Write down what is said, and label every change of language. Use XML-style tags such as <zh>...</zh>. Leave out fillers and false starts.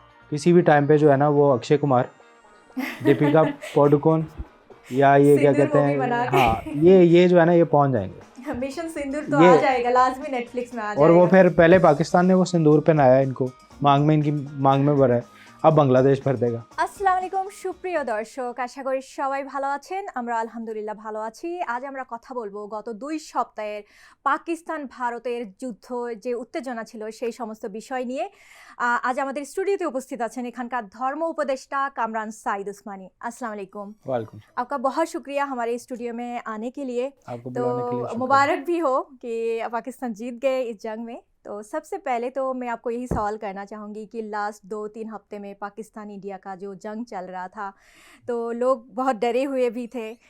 <hi>किसी भी टाइम पे जो है ना वो अक्षय कुमार, दीपिका पादुकोण या ये क्या कहते हैं, हाँ, ये जो है ना ये पहुँच जाएंगे। मिशन सिंदूर तो आ जाएगा लाजमी, नेटफ्लिक्स में आ जाएगा। और वो फिर पहले पाकिस्तान ने वो सिंदूर पहनाया इनको, इनकी मांग में भरा है, अब बांग्लादेश भर देगा।</hi> <bn>আসসালামু আলাইকুম সুপ্রিয় দর্শক, আশা করি সবাই ভালো আছেন। আমরা আলহামদুলিল্লাহ ভালো আছি। আজ আমরা কথা বলবো গত 2 সপ্তাহের পাকিস্তান ভারতের যুদ্ধ, যে উত্তেজনা ছিল সেই সমস্ত বিষয় নিয়ে। আজ আমাদের স্টুডিওতে উপস্থিত আছেন এখানকার ধর্ম উপদেষ্টা কামরান সাইদ उस्मानी।</bn> <hi>अस्सलाम वालेकुम। वालेकुम। आपका बहुत शुक्रिया हमारे स्टूडियो में आने के लिए। आपको तो बुलाने के लिए शुक्रिया। मुबारक भी हो कि पाकिस्तान जीत गए इस जंग में। तो सबसे पहले तो मैं आपको यही सवाल करना चाहूँगी कि लास्ट 2-3 हफ्ते में पाकिस्तान इंडिया का जो जंग चल रहा था, तो लोग बहुत डरे हुए भी थे।</hi>